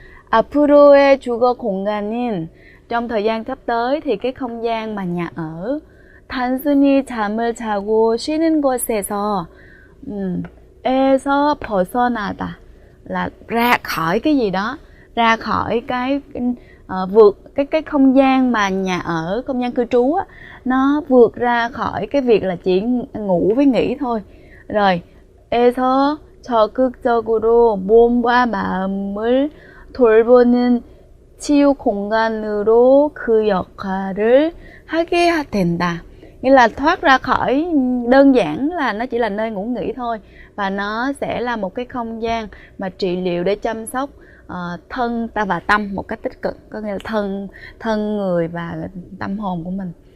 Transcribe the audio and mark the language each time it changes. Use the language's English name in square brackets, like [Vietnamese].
[Korean] 앞으로의 주거 공간은 [Vietnamese] trong thời gian sắp tới thì cái không gian mà nhà ở [Korean] 단순히 잠을 자고 쉬는 곳에서 에서 벗어나다 [Vietnamese] là ra khỏi cái gì đó, ra khỏi cái vượt cái không gian mà nhà ở, không gian cư trú á, nó vượt ra khỏi cái việc là chỉ ngủ với nghỉ thôi. [Korean] Rồi 에서 적극적으로 몸과 마음을 돌보는 치유 공간으로 그 역할을 하게 된다. [Vietnamese] Nghĩa là thoát ra khỏi đơn giản là nó chỉ là nơi ngủ nghỉ thôi, và nó sẽ là một cái không gian mà trị liệu để chăm sóc thân ta và tâm một cách tích cực, có nghĩa là thân người và tâm hồn của mình.